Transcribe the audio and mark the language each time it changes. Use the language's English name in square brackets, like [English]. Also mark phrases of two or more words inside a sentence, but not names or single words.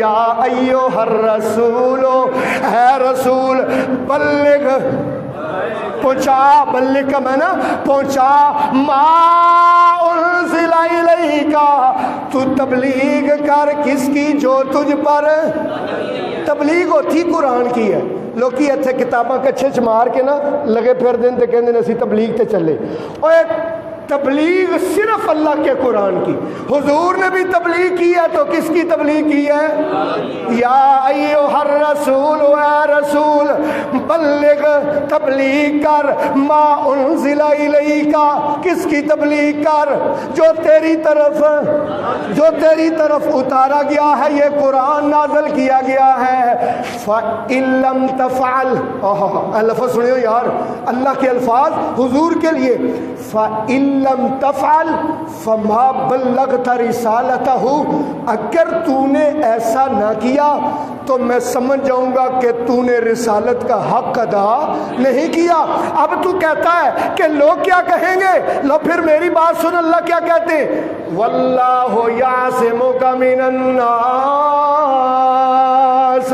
[Arabic] یا ایھا الرسول، [Urdu] اے رسول، بلغ، پہنچا، بلغ کا معنی پہنچا، [Arabic] ما انزل [Urdu] تو تبلیغ کر کس کی جو تجھ پر تبلیغ ہوتی قرآن کی ہے. [Punjabi] لوگ اتنے کتاباں کچھے چ مار کے نا لگے پھر دن تے کہندے اسی تبلیغ تے چلے. [Urdu] اوے تبلیغ صرف اللہ کے قرآن کی. حضور نے بھی تبلیغ کی ہے تو کس کی تبلیغ کی ہے؟ [Arabic] یا ایھا الرسول، [Urdu] اے رسول بلغ تبلیغ کر [Arabic] ما انزل الیک. [Urdu] کس کی تبلیغ کر؟ جو تیری طرف اتارا گیا ہے، یہ قرآن نازل کیا گیا ہے. [Arabic] فَإِن لَّمْ تَفْعَلْ، [Urdu] لفظ سنیو یار، اللہ کے الفاظ حضور کے لیے. [Arabic] فَإِن لم تفعل فما بلغت رسالتہ، [Urdu] اگر تو نے ایسا نہ کیا تو میں سمجھ جاؤں گا کہ تو نے رسالت کا حق ادا نہیں کیا. اب تو کہتا ہے کہ لوگ کیا کہیں گے، لو پھر میری بات سن. اللہ کیا کہتے ہیں؟ [Arabic] واللہ یعصمک من الناس.